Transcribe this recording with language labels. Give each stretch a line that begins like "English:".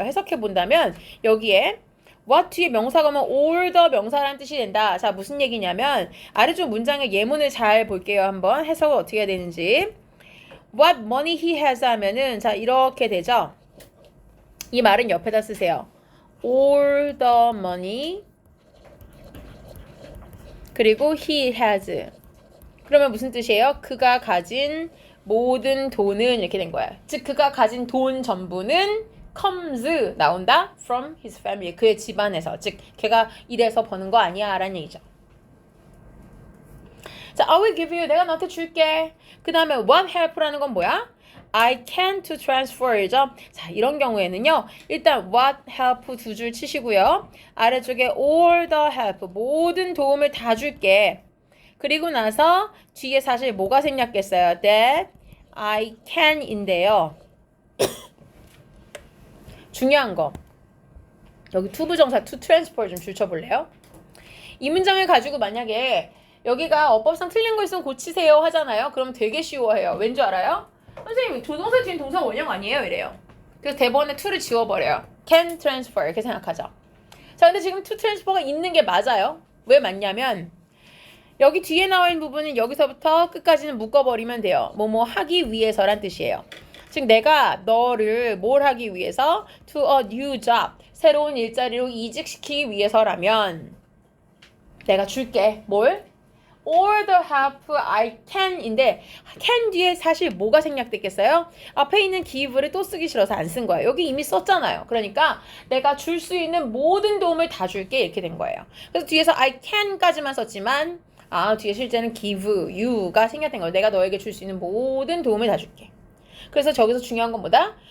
Korean: 해석해 본다면 여기에 what 뒤에 명사가 오면
English: all the
Korean: 명사라는 뜻이 된다. 자, 무슨 얘기냐면 아래쪽 문장의 예문을 잘 볼게요. 한번 해석을 어떻게 해야 되는지.
English: What money he has
Korean: 하면은 자, 이렇게 되죠. 이 말은 옆에다 쓰세요.
English: All the money
Korean: 그리고
English: he has
Korean: 그러면 무슨 뜻이에요? 그가 가진 모든 돈은 이렇게 된 거야. 즉 그가 가진 돈 전부는 comes 나온다
English: from his family
Korean: 그의 집안에서 즉 걔가 일해서 버는 거 아니야 라는 얘기죠. 자,
English: I will give you
Korean: 내가 너한테 줄게. 그 다음에
English: what help
Korean: 라는 건 뭐야?
English: I can to transfer죠.
Korean: 자, 이런 경우에는요. 일단 what help 두 줄 치시고요. 아래쪽에
English: all the help
Korean: 모든 도움을 다 줄게. 그리고 나서 뒤에 사실 뭐가 생략했어요?
English: That I can
Korean: 인데요. 중요한 거. 여기 투부정사
English: to transfer
Korean: 좀 줄쳐볼래요? 이 문장을 가지고 만약에 여기가 어법상 틀린 거 있으면 고치세요 하잖아요. 그럼 되게 쉬워해요. 왠 줄 알아요? 선생님 조동사 뒤엔 동사 원형 아니에요? 이래요. 그래서 대본에 to를 지워버려요.
English: can transfer
Korean: 이렇게 생각하죠. 자, 근데 지금
English: to transfer
Korean: 가 있는 게 맞아요. 왜 맞냐면 여기 뒤에 나와 있는 부분은 여기서부터 끝까지는 묶어버리면 돼요. 뭐뭐 하기 위해서란 뜻이에요. 즉 내가 너를 뭘 하기 위해서 to a new job 새로운 일자리로 이직시키기 위해서라면 내가 줄게. 뭘?
English: All the help I can인데 can
Korean: 뒤에 사실 뭐가 생략됐겠어요? 앞에 있는 give를 또 쓰기 싫어서 안 쓴 거예요. 여기 이미 썼잖아요. 그러니까 내가 줄 수 있는 모든 도움을 다 줄게 이렇게 된 거예요. 그래서 뒤에서
English: I can
Korean: 까지만 썼지만 뒤에 실제는
English: give you
Korean: 가 생략된 거예요. 내가 너에게 줄 수 있는 모든 도움을 다 줄게. 그래서 저기서 중요한 건 뭐다?